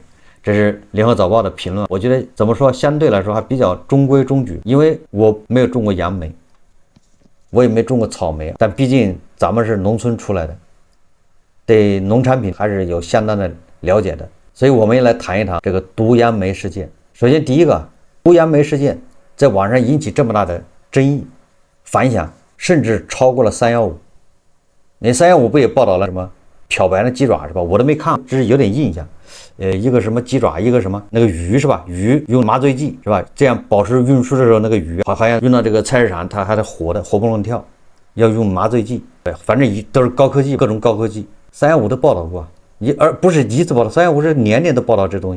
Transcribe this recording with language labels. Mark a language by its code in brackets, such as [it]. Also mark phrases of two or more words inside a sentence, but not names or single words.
[zh] 這是聯合早報的評論，我覺得怎麼說，相對來說還比較中規中矩，因為我沒有種過楊梅，我也沒種過草莓，但畢竟咱們是農村出來的，對農產品還是有相當的了解的，所以我們也來談一談這個毒楊梅事件。首先第一個，毒楊梅事件在網上引起這麼大的爭議反響，甚至超過了315。那315不也報道了什麼漂白的雞爪是吧？我都沒看，只是有點印象。一個什麼雞爪，一個什麼那個魚是吧？魚用麻醉劑是吧？這樣保持運輸的時候，那個魚好像運到這個菜市場，它還得活不能跳，要用麻醉劑。對，反正都是高科技，各種高科技。315都報道過，而不是一次報道，315是年年都報道這東西。